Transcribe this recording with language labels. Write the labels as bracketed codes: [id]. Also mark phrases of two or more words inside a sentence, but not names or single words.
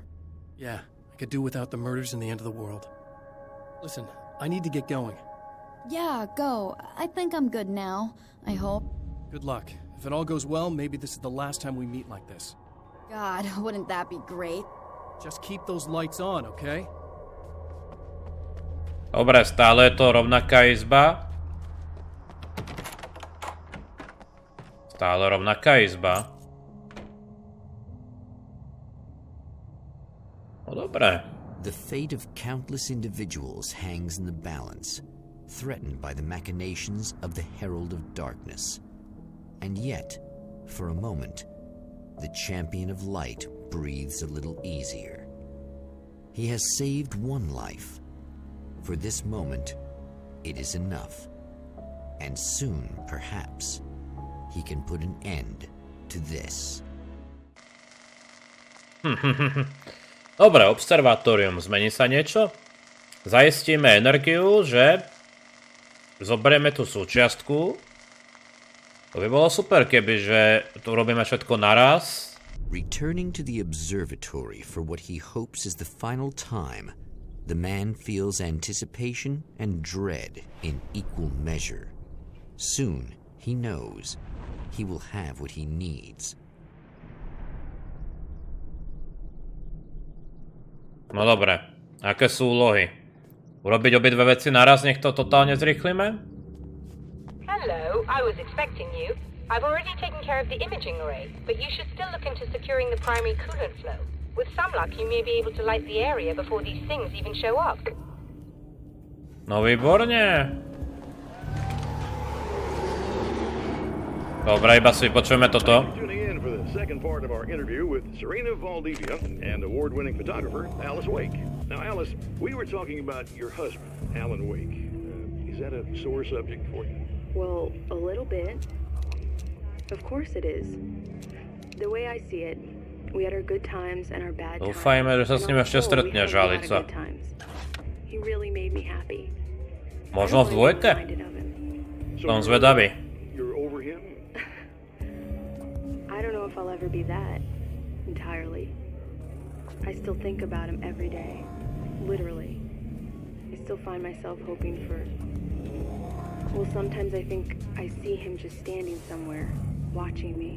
[en] Yeah, I could do without the murders and the end of the world. Listen, I need to get going. Yeah, go. I think I'm good now. I hope. Good luck. If it all goes well, maybe this is the last time we meet like this. God, wouldn't that be great? Just keep those lights on, okay? [sk] Dobre, stále je to rovnaká izba. Stále rovnaká izba. No dobre. [en] The fate of countless individuals hangs in the balance, threatened by the machinations of the Herald of Darkness. And yet, for a moment, the champion of light breathes a little easier. He has saved one life. For this moment, it is enough. And soon, perhaps, he can put an end to this. [sk] Dobre, observatórium. Zmení sa niečo? Zaistíme energiu, že zoberieme tú súčiastku. To by bolo super, kebyže tu robíme všetko naraz. [en] Returning to the observatory for what he hopes is the final time, the man feels anticipation and dread in equal measure. Soon, he knows, he will have what he needs. [sk] No dobre, aké sú úlohy? Urobiť obidve veci naraz, nech to totálne zrýchlime? [en] Hello, I was expecting you. I've already taken care of the imaging array, but you should still look into securing the primary coolant flow. With some luck, you may be able to light the area before these things even show up. [sk] No výborne. Dobre, iba si počujeme toto. [en] Tuning in for the second part of our interview with Serena Valdivia and award-winning photographer Alice Wake. Now, Alice, we were talking about your husband, Alan Wake. Is that a sore subject for you? Well, a little bit. Of course it is. The way I see it, we had our good times and our bad times. [sk] Dúfajme, že sa s ním ešte stretneš, Alica. [en] He really made me happy. [sk] Možno v dvojke? Som zvedavý. [en] You're over him? I don't know if I'll ever be that entirely. I still think about him every day. Literally. I still find myself hoping for... Well, sometimes I think I see him just standing somewhere, watching me.